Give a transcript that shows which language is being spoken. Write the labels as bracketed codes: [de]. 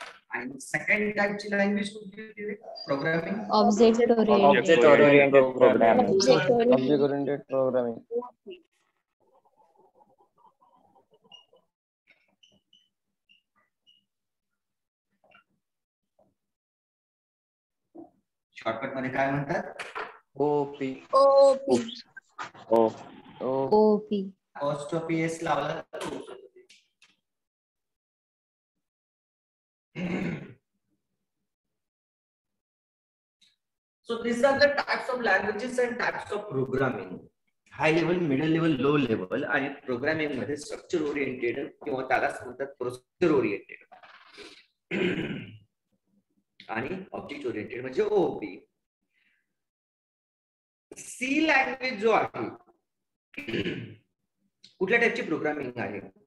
[mr] आणि second टाइपची language कुठली होती? [en] Programming Object oriented programming. Object oriented programming. [mr] Shortcut मध्ये काय म्हणतात? [en] OP. OP. OPS [mr] लावला तर [en] So these are the types of languages and types of programming. High level, middle level, low level. [mr] आणि programming मध्ये structure oriented किंवा त्यालाच म्हणतात प्रोसिजर ओरिएंटेड आणि ऑब्जेक्ट ओरिएंटेड म्हणजे OOP. सी लँग्वेज जो आहे कुठल्या टाइपची प्रोग्रामिंग आहे?